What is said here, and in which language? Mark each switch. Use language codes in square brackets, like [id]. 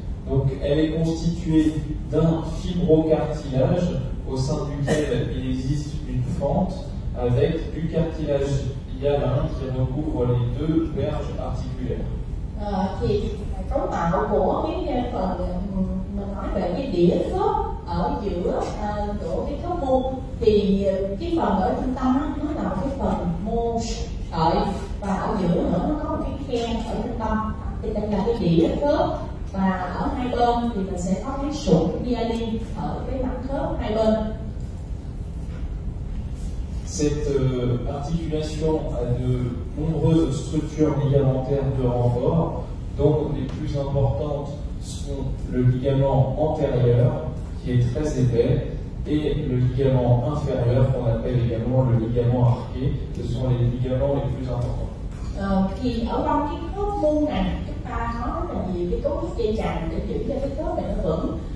[fr] Donc elle est constituée d'un fibrocartilage au sein duquel il existe une fente avec du cartilage hyalin qui recouvre les deux berges articulaires. [vi] Thì cấu tạo của cái phần mình nói về cái đĩa khớp ở giữa của cái khớp mô, thì cái phần ở trung tâm nó là một cái phần mô sợi, và ở giữa nữa nó có một cái khe ở trung tâm, thì đây là cái đĩa khớp. Và ở hai bên thì mình sẽ có cái sụn myelin ở cái mặt khớp hai bên. [fr] Cette articulation a de nombreuses structures ligamentaires de renfort, dont les plus importantes sont le ligament antérieur, qui est très épais, et le ligament inférieur, qu'on appelle également le ligament arqué. Ce sont les ligaments les plus importants. [vi] Thì ở trong cái khớp mu này chúng ta có rất là nhiều cái cấu trúc dây chằng để giữ cho cái khớp này nó vững.